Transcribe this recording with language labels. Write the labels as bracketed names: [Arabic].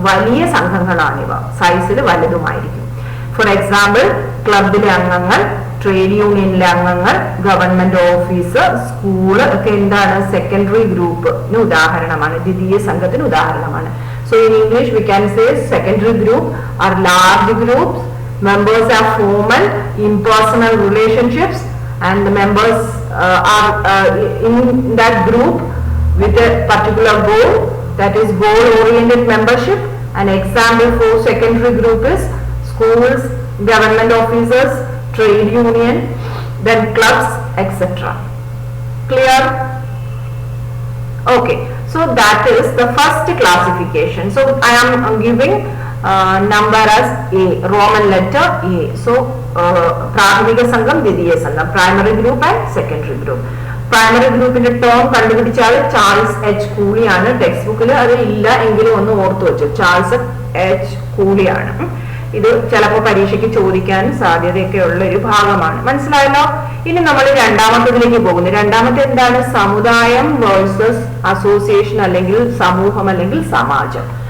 [Malayalam] വലിയ സംഘങ്ങളാണിവ, സൈസിൽ വലുതുമായിരിക്കും. For example ക്ലബിലെ അംഗങ്ങൾ, ട്രേഡ് യൂണിയനിലെ അംഗങ്ങൾ, ഗവൺമെന്റ് ഓഫീസ്, സ്കൂള് ഒക്കെ എന്താണ് സെക്കൻഡറി ഗ്രൂപ്പിന് ഉദാഹരണമാണ്, ദ്വിതീയ സംഘത്തിന് ഉദാഹരണമാണ്. [English] So in English we can say secondary group are large groups. Members are formal, impersonal relationships, and the members are in that group with a particular goal, that is goal-oriented membership. An example for secondary group is schools, government offices, trade union, then clubs, etc. Clear? Okay, so that is the first classification. So I am giving number as A, Roman letter A. So [Malayalam] പ്രാഥമിക സംഘം, ദ്വിതീയ സംഘം, [English] primary group and secondary group. [Malayalam] Primary ഗ്രൂപ്പിന്റെ term കണ്ടുപിടിച്ചാൽ Charles H കൂളിയാണ്. Text ബുക്കിൽ അത് ഇല്ല എങ്കിലും ഒന്ന് ഓർത്തു വെച്ചു, ചാൾസ് H കൂളിയാണ്. ഇത് ചിലപ്പോൾ പരീക്ഷയ്ക്ക് ചോദിക്കാൻ സാധ്യതയൊക്കെ ഉള്ള ഒരു ഭാഗമാണ്. മനസ്സിലായല്ലോ? ഇനി നമ്മൾ രണ്ടാമത്തതിലേക്ക് പോകുന്നു. രണ്ടാമത്തെ എന്താണ്? സമുദായം വേഴ്സസ് അസോസിയേഷൻ അല്ലെങ്കിൽ സമൂഹം അല്ലെങ്കിൽ സമാജം.